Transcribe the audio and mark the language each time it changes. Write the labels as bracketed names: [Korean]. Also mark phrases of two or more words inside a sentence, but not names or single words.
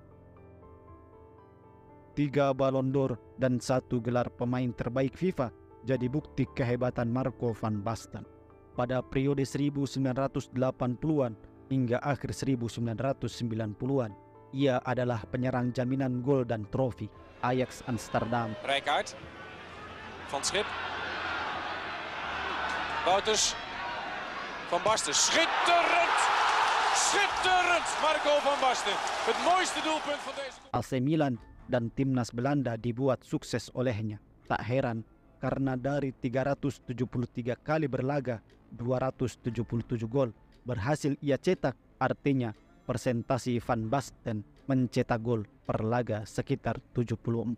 [Indonesian] 3 Ballon d'Or dan 1 gelar pemain terbaik FIFA jadi bukti kehebatan Marco van Basten. Pada periode 1980-an hingga akhir 1990-an, ia adalah penyerang jaminan gol dan trofi Ajax Amsterdam. Rijkaard, Van Schip, Wouters, Van Basten. [Dutch] Schitterend! Schitterend! Marco van Basten. Het mooiste doelpunt van deze... [Indonesian] AC Milan dan timnas Belanda dibuat sukses olehnya. Tak heran karena dari 373 kali berlaga, 277 gol berhasil ia cetak. Artinya persentase Van Basten mencetak gol per laga sekitar 74%.